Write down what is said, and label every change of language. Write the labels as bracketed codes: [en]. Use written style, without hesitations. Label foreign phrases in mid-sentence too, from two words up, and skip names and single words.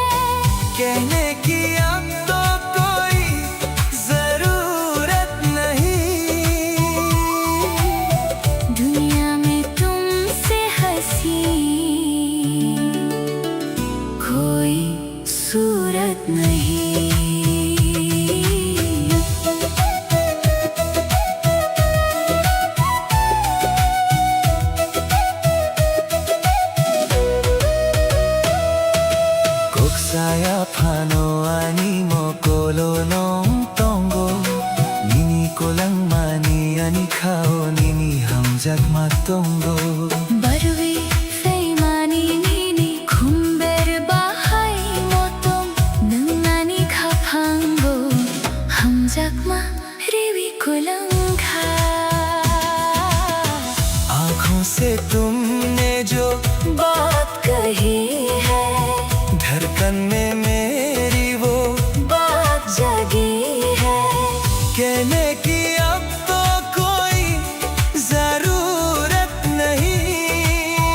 [hi] कहने की अब तो कोई जरूरत नहीं, दुनिया में तुमसे हंसी कोई सूरत नहीं। [trp] Koksaya pano ani mo kolo nong tongo, nini ko lang mani ani kao nini hamjak matongo. बरुवी फेमानी नीनी खुम्बेर बाहाई मोतों नंगानी खापांगो हम जगमा रिवी कुलंगा। [hi] आँखों से तुमने जो बात कही है, धड़कन में मेरी वो बात जगी है। कहने की अब तो कोई जरूरत नहीं,